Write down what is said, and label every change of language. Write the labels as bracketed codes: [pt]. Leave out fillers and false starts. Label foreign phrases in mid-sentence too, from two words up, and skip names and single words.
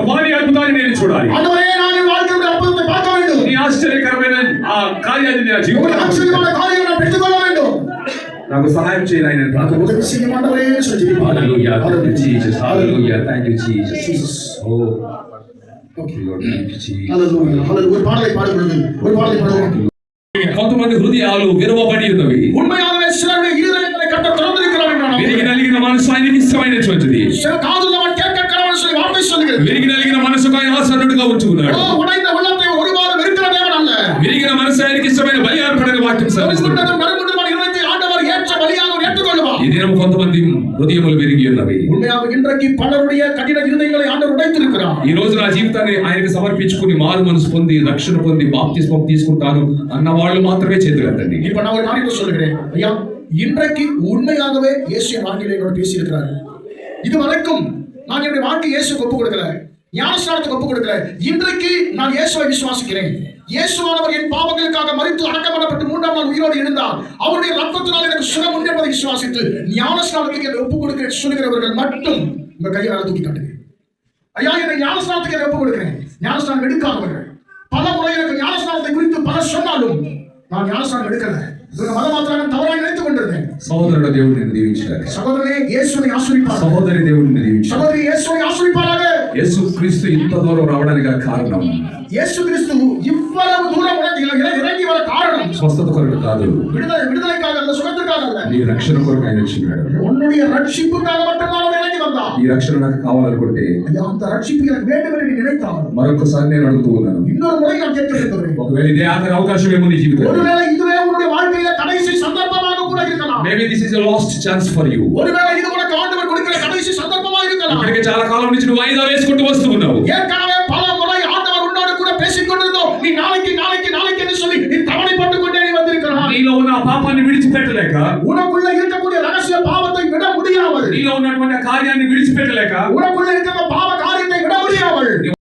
[te] నీ అద్భుతాన్ని నేను చూడాలి. [ta] ஆண்டவரே நான் என் வாழ்க்கையில் அற்புதத்தை பார்க்க வேண்டும். [te] నీ ఆశ్చర్యకరమైన ఆ కార్యాన్ని నా [ta] உங்களுடைய [te] జీవితంలో [ta] ஆச்சரியமான காரியங்களை நான் பெற்றுக்கொள்ள வேண்டும். [te] నాకు సహాయం చేయాలి ఆయన నాకు ఉదయం [ta] செய்யும் ஆண்டவரே சொல்லி [te] హల్లెలూయా. [en] Thank you Jesus. [te] హల్లెలూయా. [en] Thank you Jesus. Jesus. Oh okay Lord. Thank you Jesus. [te] హల్లెలూయా. హల్లెలూయా. [ta] ஒரு பாடலை பாடுங்கள். ஒரு பாடலை பாடுவோம். [te] కొంతమంది హృదయాలు విరవబడి ఉన్నవి. [ta] உண்மையாகவே சிலருடைய இருதயங்களை கர்த்தர் திறந்திருக்கிறார் என்றால் [te] విరిగి నలిగిన మనసు ఆయనకి ఇష్టమైనటువంటిది. [ta] சில காதுள்ளவன் கேட்க கடவன் சொல்லி வார்த்தை சொல்லுகிறது. [te] విరిగి నలిగిన మనసుకు ఆయన ఆసన్నుడిగా ఉంచుకున్నాడు. [ta] உடைந்த உள்ளத்தை ஒருபாடு வெறுக்கிற தேவன் அல்ல. [te] విరిగిన మనసు ఆయనకి ఇష్టమైన బలి అర్పణగా వాక్యం సెలవిస్తుంది. [ta] நறுங்குண்டமான இருதயத்தை ஆண்டவர் ஏற்ற பலியாக அவர் ஏற்றுக்கொள்வார். [te] ఈ దినం కొంతమంది హృదయములు విరిగి ఉన్నవి. [ta] உண்மையாக இன்றைக்கு பலருடைய கடின இருதயங்களை ஆண்டவர் உடைத்திருக்கிறார். [te] ఈ రోజు నా జీవితాన్ని ఆయనకి సమర్పించుకుని మారు మనసు పొంది రక్షణ పొంది బాప్తిస్మం తీసుకుంటాను అన్న వాళ్ళు మాత్రమే చేతులెత్తండి. [ta] இப்ப நான் ஒரு காரியத்தை சொல்லுகிறேன். ஐயா, இன்றைக்கு உண்மையாகவே இயேசு வாழ்க்கையில என்னோட பேசி இருக்கிறார். இதுவரைக்கும் நான் என்னுடைய வாழ்க்கை இயேசுக்கு ஒப்பு கொடுக்கிறேன், ஞானஸ்நானத்துக்கு ஒப்பு கொடுக்கிறேன். இன்றைக்கு நான் இயேசுவை விசுவாசிக்கிறேன். இயேசுவானவர் என் பாவங்களுக்காக மரித்து அடக்கம் பண்ணப்பட்டு 3ஆம் நாள் உயிரோடு எழுந்தார். அவருடைய ரத்தத்தினால் எனக்கு சுகம் உண்டு என்பதை விசுவாசித்து ஞானஸ்நானத்துக்கு என்னை ஒப்பு கொடுக்க சொல்லுகிறவர்கள் மட்டும் உங்க கையை மேல தூக்கி காட்டுங்க. ஐயா, என்னை ஞானஸ்நானத்துக்கு என்னை ஒப்பு கொடுக்கிறேன். ஞானஸ்நானம் எடுக்காதவர்கள் பல முறை எனக்கு ஞானஸ்நானத்தை குறித்து பல சொன்னாலும் நான் ஞானஸ்நானம் எடுக்கல. மத மாத்திரம் தவறாக நினைத்துக் கொண்டிருந்தேன். [te] సహోదరుడు దేవుడిని దీవించారు. [ta] சகோதரனே, இயேசுவை ஆசீர்வதிப்பார். [te] సహోదరి దేవుడిని దీవించారు. [ta] சகோதரி, இயேசுவை ஆசீர்வதிப்பாராக. [te] యేసు క్రీస్తు ఇంత దూరం రావడానికి గల కారణం [ta] இயேசு கிறிஸ்து இவ்வளவு தூரம் உனக்கு இறங்கி வர காரணம் [te] స్వస్థత కొరకు కాదు, [ta] விடுதலைக்காக அல்ல, சுகத்திற்காக அல்ல, [te] నీ రక్షణ కొరకు ఆయన వచ్చినాడు. [ta] உன்னுடைய ரட்சிப்புக்காக மட்டும்தான் அவர் இறங்கி வந்தார். [te] ఈ రక్షణ నాకు కావాలనుకుంటే [ta] ஐயா, அந்த ரட்சிப்பு எனக்கு வேண்டும் என்று நீ நினைத்தால் [te] మరొకసారి నేను అడుగుతూ ఉన్నాను, [ta] இன்னொரு முறை நான் கேட்க விரும்புகிறேன். [te] ఒకవేళ ఇదే ఆఖరి అవకాశం ఏమో నీ జీవితంలో, [ta] ஒருவேளை இதுவே உன்னுடைய வாழ்க்கையில கடைசி சந்தர்ப்பமாக கூட இருக்கலாம். [en] Maybe this is a last chance for you. [ta] ஒருவேளை இது உனக்கு ஆண்டவர் கொடுக்கிற கடைசி சந்தர்ப்பமாக இருக்கலாம். [te] ఇప్పటికే చాలా కాలం నుంచి నువ్వు వాయిదా వేసుకుంటూ వస్తూ ఉన్నావు. [ta] ஏற்கனவே பல முறை ஆண்டவர் உன்னோடு கூட பேசிக் கொண்டிருந்தோம். நீ நாளைக்கு நாளைக்கு நாளைக்கு என்று சொல்லி நீ தவணைப்பட்டுக் கொண்டே நீ வந்திருக்கிறாய். [te] నీలో ఉన్న ఆ పాపాన్ని విడిచిపెట్టలేక, [ta] உனக்குள்ள இருக்கக்கூடிய ரகசிய பாவத்தை விட முடியாமல், [te] నీలో ఉన్నటువంటి ఆ కార్యాన్ని విడిచిపెట్టలేక, [ta] உனக்குள்ள இருக்கிற பாவ காரியத்தை விட முடியாமல்